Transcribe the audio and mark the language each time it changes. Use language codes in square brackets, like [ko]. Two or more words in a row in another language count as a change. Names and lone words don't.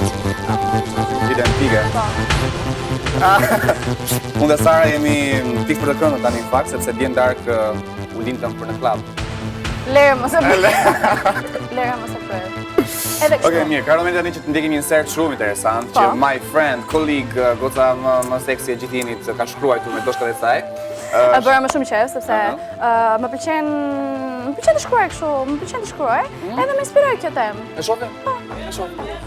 [sq] Identike. Unë dhe Sara jemi pikë për të këndën tani në fakt, sepse djen darkë u lindëm për në klub. Lere mos e prerë. Okej, mirë, ka momenti tani që të ndjekim një insert shumë interesant, që [en] my friend, colleague, [sq] goca më seksi e gjithinit ka shkruar me doshkat e saj. E bëra më shumë qejf sepse më pëlqen të shkruaj kështu, më pëlqen të shkruaj, edhe më inspiroi kjo temë. E shohim? Po, e shohim.